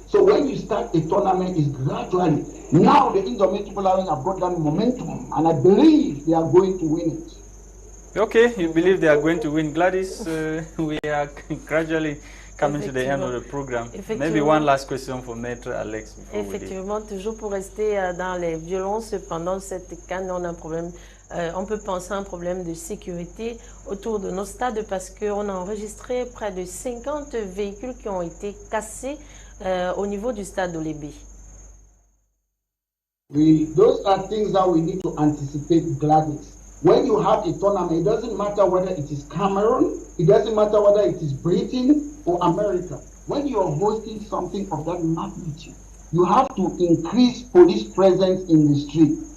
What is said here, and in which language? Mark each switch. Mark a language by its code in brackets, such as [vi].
[en] So when you start a tournament, it's gradually. Now the Indomitable Lions have got that momentum, and I believe they are going to win it. Okay, you believe they are going to win. Gwladys, we are gradually coming to the end of the program. Maybe one last question for Maitre Alex. [fr] Effectivement, toujours pour rester dans les violences pendant cette CAN, on a un problème. On peut penser à un problème de sécurité autour de nos stades parce qu'on a enregistré près de 50 véhicules qui ont été cassés au niveau du stade Olébé. [en] Those are things that we need to anticipate, Gwladys. When you have a tournament, it doesn't matter whether it is Cameroon, it doesn't matter whether it is Britain or America. When you are hosting something of that magnitude, you have to increase police presence in the street.